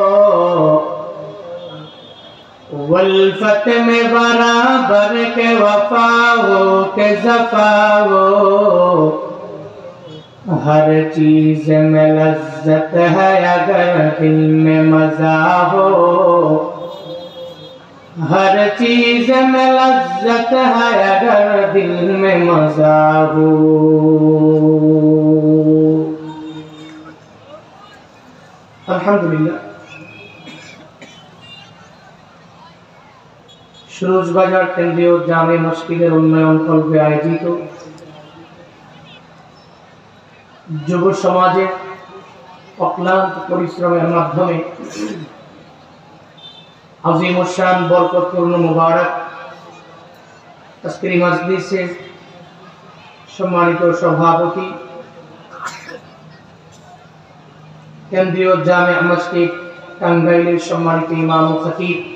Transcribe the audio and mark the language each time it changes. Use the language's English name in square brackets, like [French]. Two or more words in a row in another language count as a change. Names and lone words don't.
[Urdu] الفت میں برابر کے وفا ہو کہ زفا ہو ہر چیز میں لذت ہے اگر دل میں مزہ ہو ہر چیز میں لذت ہے اگر دل میں مزہ ہو [Bangla] আলহামদুলিল্লাহ, সুরুজবাজার কেন্দ্রীয় জামে মসজিদের উন্নয়ন কল্পে আয়োজিত যুব সমাজের অক্লান্ত পরিশ্রমের মাধ্যমে আজিম শান বরকতপূর্ণ মুবারক আজকের মজলিসের সম্মানিত সভাপতি, কেন্দ্রীয় জামে মসজিদ টাঙ্গাইলের সম্মানিত ইমাম ও খতিব